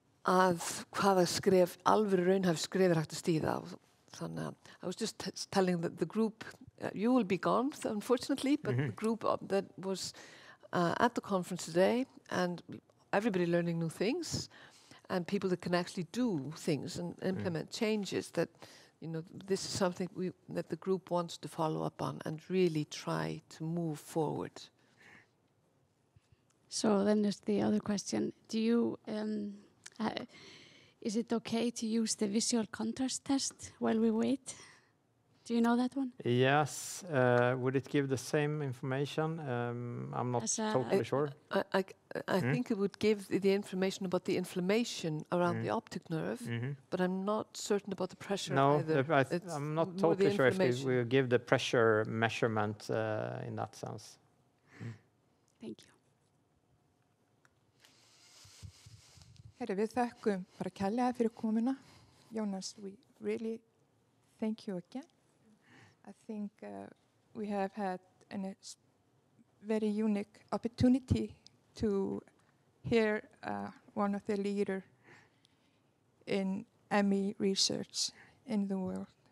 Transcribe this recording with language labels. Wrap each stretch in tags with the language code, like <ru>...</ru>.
<is>að hvaða skref alvöru raunhæf skref hægt að stíða þannig að</is> <en>I was just telling the group you will be gone unfortunately but the group that was at the conference today and everybody learning new things and people that can actually do things and implement changes that this is something that the group wants to follow up on and really try to move forward. So then there's the other question. Do you, is it okay to use the visual contrast test while we wait? Do you know that one? Yes. Would it give the same information? I'm not totally sure. I think it would give the information about the inflammation around the optic nerve, but I'm not certain about the pressure either. No, I'm not totally sure if it will give the pressure measurement in that sense. Thank you.</en> <is>Herri, við þökkum bara kærlega fyrir komuna.</is> <en>Jonas, we really thank you again. I think we have had a very unique opportunity to hear one of the leaders in ME research in the world.</en>